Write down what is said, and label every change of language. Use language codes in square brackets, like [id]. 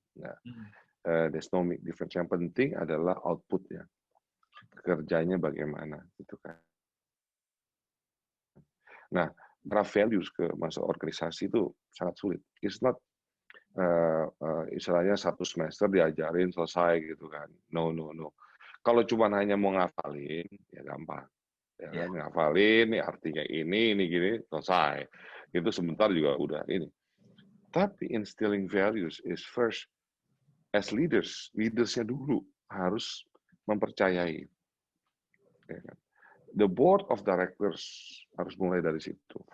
[en] Nah, there's no difference. [id] Yang penting adalah outputnya, kerjanya bagaimana, gitu kan. Nah, draft values ke masuk organisasi itu sangat sulit. [en] It's not [id] istilahnya satu semester diajarin selesai gitu kan. No. Kalau cuma hanya mau ngafalin, ya gampang. Ya kan, ngafalin, nih artinya ini gini, selesai. Itu sebentar juga udah ini. Tapi [en] instilling values is first as leaders. [id] Leadersnya dulu harus mempercayai. Ya kan? [en] The board of directors [id] harus mulai dari situ.